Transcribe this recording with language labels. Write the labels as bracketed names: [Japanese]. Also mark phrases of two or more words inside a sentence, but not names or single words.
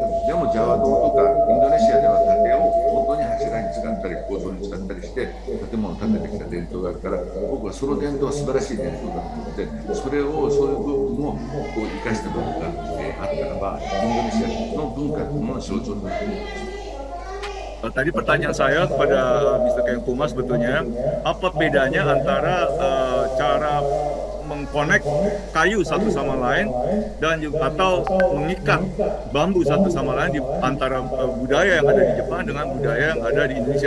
[Japanese] でもジャワ島とかインドネシアでは竹を本当に柱に使ったり構造に使ったりして建物を建ててきた伝統があるから、僕はその伝統は素晴らしい伝統だと思って、それをそういう部分をこう生かした部分があったらば、インドネシアの文化というものの象徴になっています。 [Indonesian] Tadi pertanyaan saya kepada Mr. Kenkumas sebetulnya, apa bedanya antara cara mengkonek kayu satu sama lain dan juga atau mengikat bambu satu sama lain di antara budaya yang ada di Jepang dengan budaya yang ada di Indonesia.